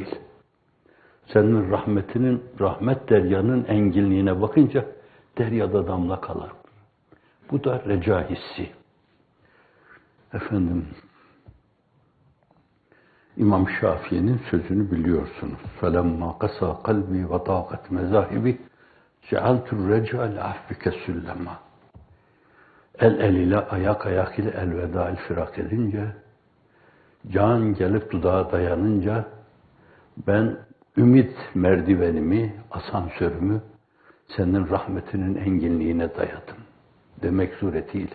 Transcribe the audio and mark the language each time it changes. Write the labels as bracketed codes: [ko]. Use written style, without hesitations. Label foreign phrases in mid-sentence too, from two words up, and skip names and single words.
[tr] Senin rahmetinin, rahmet deryanın enginliğine bakınca deryada damla kalır. Bu da reca hissi. Efendim, İmam Şafii'nin sözünü biliyorsunuz. [ar] فَلَمَّا قَسَى قَلْبِي وَضَاقَتْ مَذَاهِبِي جَعَلْتُ الرَّجَعَ لَعَفْبِكَ سُلَّمًا. [tr] El ile, ayak ile elveda firak edince, can gelip dudağa dayanınca, ben ümit merdivenimi, asansörümü senin rahmetinin enginliğine dayadım demek suretiyle.